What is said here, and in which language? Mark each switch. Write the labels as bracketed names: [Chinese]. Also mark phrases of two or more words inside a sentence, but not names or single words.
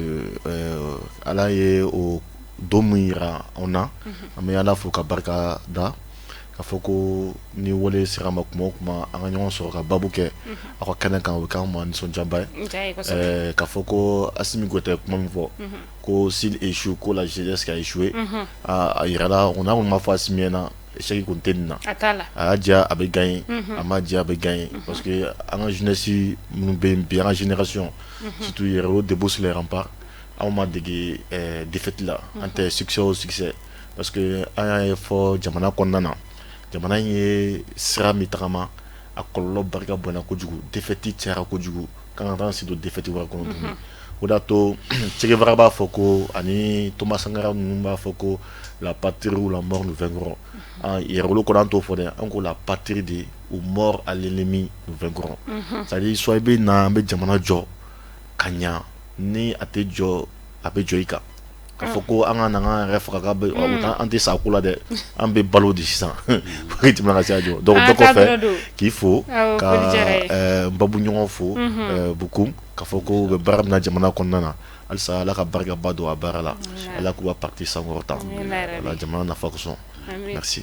[Bambara] ala ye o don min yira anw na an bɛ ala fo ka barika da k'a fɔ ko ni wale sera ma kuma o kuma an ka ɲɔgɔn sɔrɔ ka babu kɛ aw ka kɛnɛ kan o bɛ k'an ma nisɔndiyaba ye k'a fɔ ko Assimi Goïta kuma min fɔ ko [French] s'il échoue [Bambara] ko [French] la jeunesse a échoué [Bambara] a yirala on a ma fɔ Assimi ɲɛna échec kun tɛ nin na a y'a diya a bɛ gagner a ma diya a bɛ gagner [French] parce que [Bambara] an ka jeunesse minnu bɛ yen bi an ka génération surtout yɛrɛ o début [French] sur les remparts [Bambara] anw ma dege défaite la an tɛ succès o succès [French] parce que [Bambara] an y'a ye fɔ jamana kɔnɔna na jamana in ye sira min tagama a kɔlɔlɔ barika bonyana kojugu défaite cayara kojugu kan ka taa se don défaite wɛrɛ kɔnɔ tuguni o de y'a to Che Guevara b'a fɔ ko ani Thomas Sankara ninnu b'a fɔ ko [French] la patrie ou la mort nous vaincront [Bambara] yɛrɛ olu kɔnɔ an t'o fɔ dɛ an ko [French] la patrie de ou mort à l'ennemi nous vaincront c'est-à-dire [Bambara] soit i bɛ na an bɛ jamana jɔ ka ɲa ni a tɛ jɔ a bɛ jɔ i kan k'a fɔ ko an ka na an yɛrɛ faga k'a bɛ an tɛ sa ko la dɛ an bɛ balo de sisan [French] pour que [Bambara] jamana ka se ka jɔ donc bɛɛ kɔfɛ k'i fo ka n babu ɲɔgɔn fo Bukum k'a fɔ ko u bɛ baara min na jamana kɔnɔna na halisa ala ka barikaba don a baara la ala k'u ka parti sankɔrɔta ala jamana nafa kosɔn merci